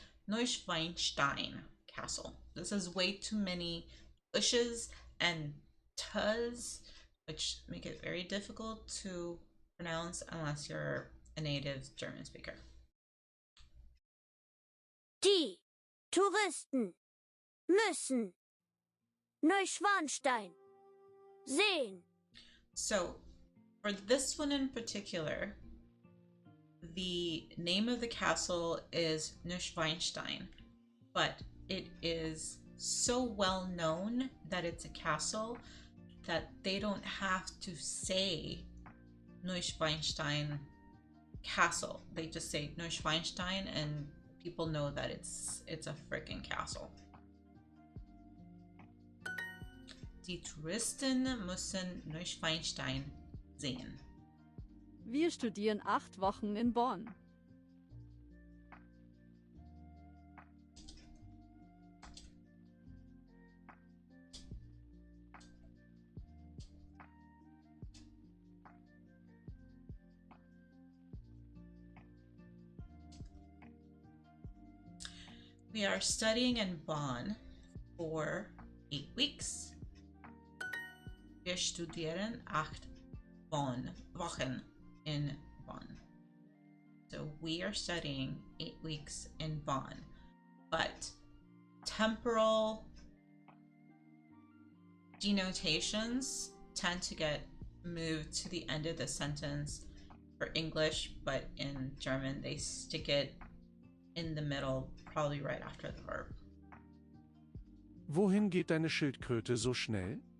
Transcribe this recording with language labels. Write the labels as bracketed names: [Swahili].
[English] Neuschwanstein Castle. This is way too many ushes and t's, which make it very difficult to pronounce unless you're a native German speaker. [German] Die Touristen müssen Neuschwanstein sehen. [English] So, for this one in particular, the name of the castle is Neuschwanstein, but it is so well known that it's a castle that they don't have to say Neuschwanstein Castle. They just say Neuschwanstein and people know that it's a freaking castle. [German] Die Touristen müssen Neuschwanstein sehen. Wir studieren 8 Wochen in Bonn. [English] We are studying in Bonn for 8 weeks. [German] Wir studieren 8 Wochen in Bonn. [English] So we are studying 8 weeks in Bonn, but temporal denotations tend to get moved to the end of the sentence for English, but in German they stick it in the middle, probably right after the verb. [German] Wohin geht deine Schildkröte so schnell?